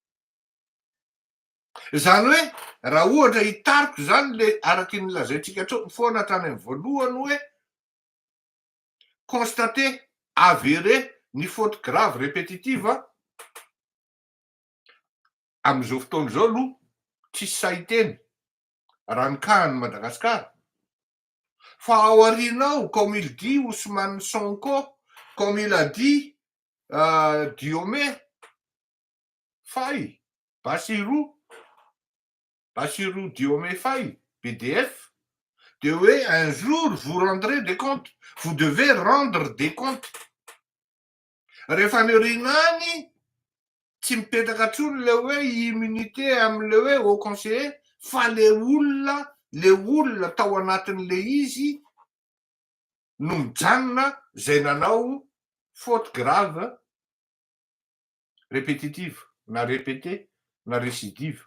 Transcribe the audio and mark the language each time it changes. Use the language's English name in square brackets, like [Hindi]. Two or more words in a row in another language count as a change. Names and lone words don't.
[Malagasy] Zany hoe raha ohatra hitariko zany le araky ny lazaintsika foana hatrany amin'ny voalohany hoe [French] constater, avérer [Malagasy] ny [French] faute grave répétitive [Malagasy] amin'izao fotoana izao aloha tsisy sahiteny raha ny kahany Madagasikara. Fa ao aoriana ao, [French] comme il dit Ousmane Sonko, comme il a dit Diomaye Faye, Bassirou Diomaye Faye, BDF, de hoe un jour vous rendrez des comptes, vous devez rendre des comptes. [Malagasy] Rehefa ny aoriana any tsy mipetaka ntsony le hoe immunité amin'le hoe [French] haut conseiller [Malagasy] fa le olona tao anatin'le izy no mijanona zay nanao [French] faute grave répétitive [Malagasy] na répété na récidive.